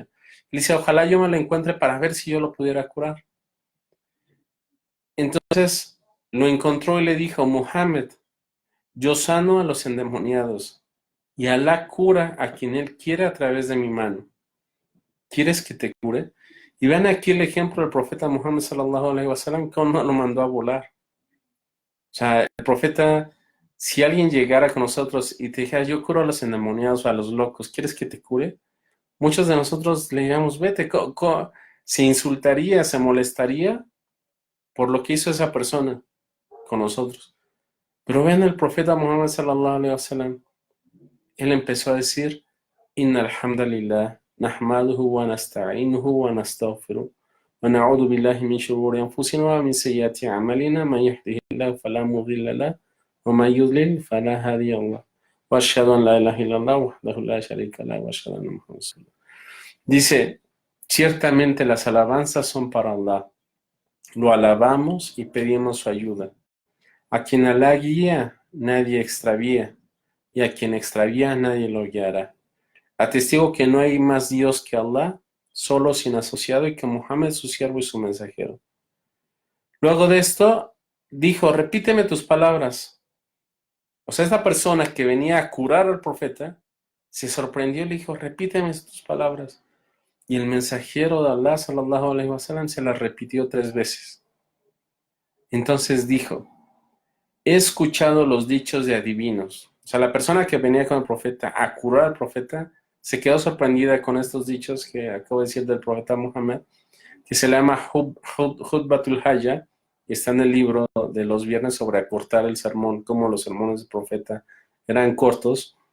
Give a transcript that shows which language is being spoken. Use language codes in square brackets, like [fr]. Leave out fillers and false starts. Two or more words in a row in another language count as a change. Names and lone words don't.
[es] Él dice, ojalá yo me lo encuentre para ver si yo lo pudiera curar. Entonces lo encontró y le dijo, Mohammed, yo sano a los endemoniados y Alá cura a quien él quiere a través de mi mano. ¿Quieres que te cure? Y vean aquí el ejemplo del profeta Muhammad [ar] صلى الله عليه وسلم, [es] cómo lo mandó a volar. O sea, el profeta, si alguien llegara con nosotros y te dijera, yo curo a los endemoniados o a los locos, ¿quieres que te cure? muchos de nosotros le diríamos, vete, se insultaría, se molestaría por lo que hizo esa persona con nosotros. Pero vean el profeta Muhammad [ar] صلى الله عليه وسلم. [es] Él empezó a decir, [ar] إن الحمد لله نحمده ونستعينه ونستغفره ونعوذ بالله من شرور أنفسنا ومن سيئات أعمالنا من يهده الله فلا مضل له ومن يضلل فلا هادي له. وأشهد أن لا إله إلا الله وحده لا شريك له وأشهد أن محمدا رسول الله. [es] Dice, ciertamente las alabanzas son para Allah. Lo alabamos y pedimos su ayuda. A quien Alá guía, nadie extravía, y a quien extravía, nadie lo guiará. Atestigo que no hay más Dios que Allah, solo sin asociado, y que Muhammad es su siervo y su mensajero. Luego de esto, dijo, repíteme tus palabras. O sea, esta persona que venía a curar al profeta, se sorprendió y le dijo, repíteme tus palabras. Y el mensajero de Allah, [ar] صلى الله عليه وسلم, [es] se las repitió 3 veces. Entonces dijo, he escuchado los dichos de adivinos. O sea, la persona que venía con el profeta a curar al profeta se quedó sorprendida con estos dichos que acabo de decir del profeta Muhammad, que se llama Hutbatul Haya, y está en el libro de los viernes sobre acortar el sermón, como los sermones del profeta eran cortos.